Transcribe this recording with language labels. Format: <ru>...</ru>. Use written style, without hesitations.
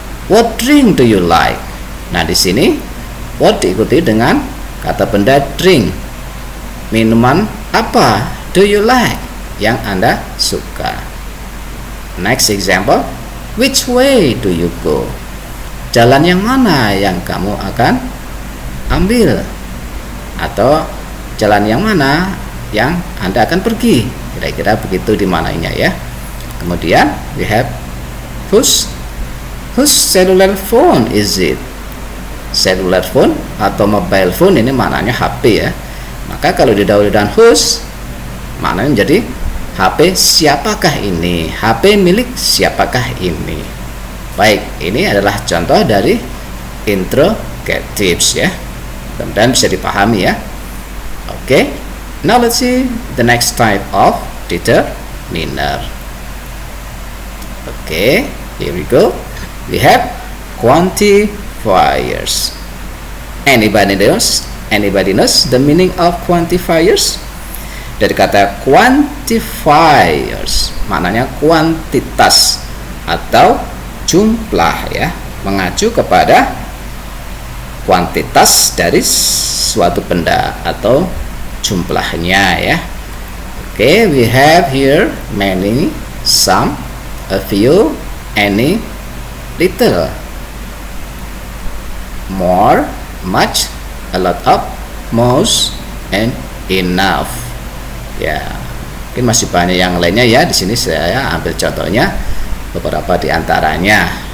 <en>What drink do you like?</en> <id>Nah, di sini what diikuti dengan kata benda drink. Minuman apa</id> <en>do you like</en> <id>yang Anda suka?</id> <en>Next example, which way do you go?</en> <id>Jalan yang mana yang kamu akan ambil? Atau jalan yang mana yang Anda akan pergi? Kira-kira begitu dimaknainya ya. Kemudian</id> <en>we have whose cellular phone is it?</en> <id>Cellular phone atau mobile phone ini maknanya HP ya. Maka kalau didahului dengan whose, maknanya menjadi HP siapakah ini? HP milik siapakah ini? Baik, ini adalah contoh dari interrogatives ya. Mudah-mudahan bisa dipahami ya.</id> <en>Oke, now let's see the next type of determiner. Oke, here we go. We have quantifiers. Anybody knows the meaning of quantifiers?</en> <id>Dari kata quantifiers, maknanya kuantitas atau jumlah ya, mengacu kepada kuantitas dari suatu benda atau jumlahnya ya.</id> <en>Okay, we have here many, some, a few, any, little, more, much, a lot of, most, and enough.</en> <id>Ya, mungkin masih banyak yang lainnya ya. Di sini saya ambil contohnya beberapa di antaranya.</id>